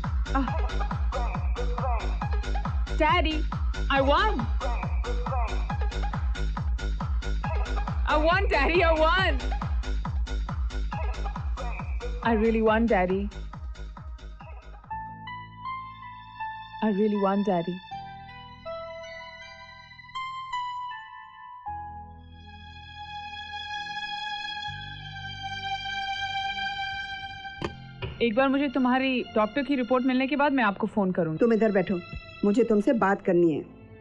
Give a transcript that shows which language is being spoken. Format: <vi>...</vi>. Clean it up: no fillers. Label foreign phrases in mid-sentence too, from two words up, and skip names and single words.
<en>Daddy, I won. I won, Daddy, I won. I really won, Daddy. I really won, Daddy.</en> <hi>एक बार मुझे तुम्हारी डॉक्टर की रिपोर्ट मिलने के बाद मैं आपको फोन करूंगी। तुम इधर बैठो, मुझे तुमसे बात करनी है।</hi>